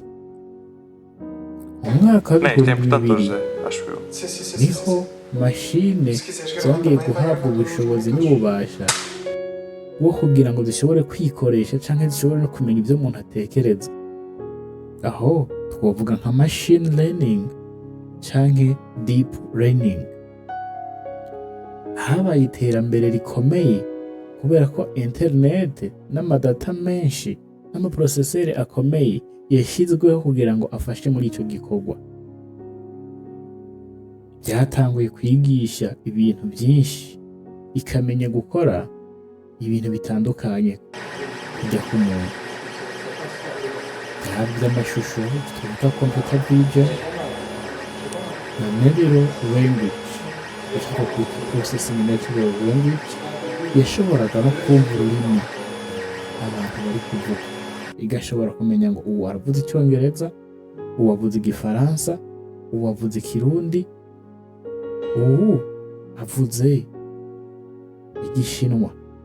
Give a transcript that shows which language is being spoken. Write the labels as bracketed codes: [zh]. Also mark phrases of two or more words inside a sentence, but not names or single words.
[rw] Mu mwaka wa 2000 niho mashine zongeye guhabwa ubushobozi n'ububasha bwo kugira ngo zishobore kwikoresha cyangwa zishobore no kumenya ibyo umuntu atekereza. Aho twavuga nka [en] machine learning [rw] cyangwa [en] deep learning. [rw] Habaye iterambere rikomeye kubera ko internet n'amadata menshi n'amaprocesseur akomeye yashyizweho kugira ngo afashe muri icyo gikorwa. Byatanguye kwigisha ibintu byinshi, ikamenya gukora ibintu bitandukanye kujya ku muntu. Byaba amashusho twita [en] computer vision [rw] na [en] natural language, [rw] icyo twita [en] processing natural language, [rw] yashoboraga no kumva ururimi abantu bari kuvuga, igashobora kumenya ngo ubu aravuze icyongereza, ubu avuze igifaransa, ubu avuze ikirundi, ubu avuze igishinwa.